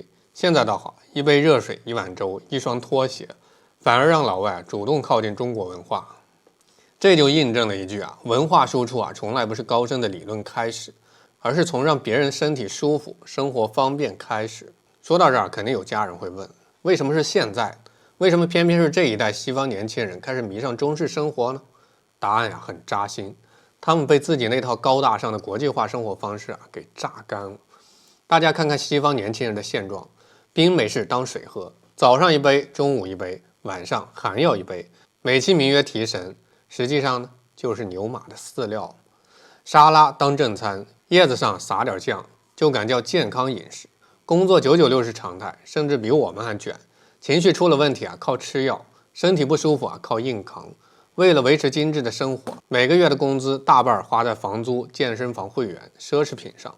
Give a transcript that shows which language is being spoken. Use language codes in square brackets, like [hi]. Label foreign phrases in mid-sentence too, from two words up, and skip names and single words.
[zh] 現在倒好，一杯熱水、一碗粥、一雙拖鞋，反而讓老外主動靠近中國文化。這就印證了一句文化輸出從來不是高深的理論開始，而是從讓別人身體舒服、生活方便開始。說到這兒，肯定有家人会問，為什麼是現在？為什麼偏偏是這一代西方年輕人開始迷上中式生活呢？答案很扎心，他們被自己那套高大上的國際化生活方式給榨乾了。大家看看西方年輕人的现状，冰美式當水喝，早上一杯，中午一杯，晚上還要一杯，美其名曰提神，實際上呢就是牛馬的飼料。沙拉當正餐，葉子上撒點醬，就敢叫健康飲食。工作996是常態，甚至比我們還捲。情緒出了問題靠吃藥，身體不舒服靠硬扛。為了維持精緻的生活，每個月的工資大半花在房租、健身房會員、奢侈品上。